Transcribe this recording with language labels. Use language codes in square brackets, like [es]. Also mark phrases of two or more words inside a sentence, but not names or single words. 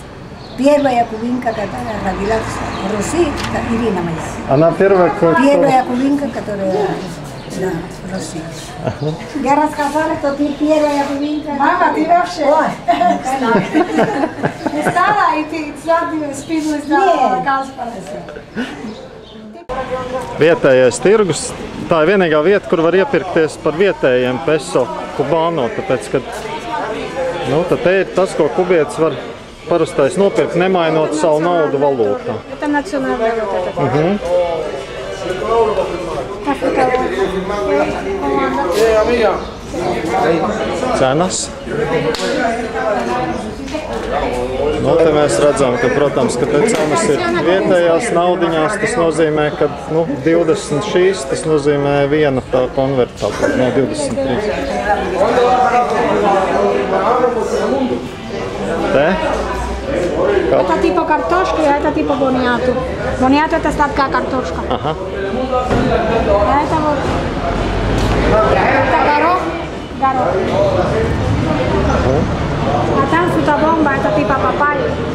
[ru] Первая кубинка, которая родилась в России, это Ирина моя. Она первая, Первая кубинка, которая в России. Я рассказала, что ты первая кубинка. Мама, ты вообще Ой, не стала, и ты сразу спинулась на Каспара. [lv] Vietējais tirgus, tā ir vienīgā vieta, kur var iepirkties par vietējiem peso kubāno, tāpēc, ka tad te ir tas, ko kubietis var parastais nopirkt, nemainot savu naudu valūtā. [ru] Это национальная вот это. [lv] Cenas. Te mēs redzam, ka, protams, ka te cenas ir vietējās naudiņās, tas nozīmē, ka 20 šīs, tas nozīmē viena tā konverta, no 23. Te? [ru] Это типа картошки, а это типа бониату. Бониату это сладкая картошка. Ага. А это вот... Это горох. А там фрутобомба, это типа папайя.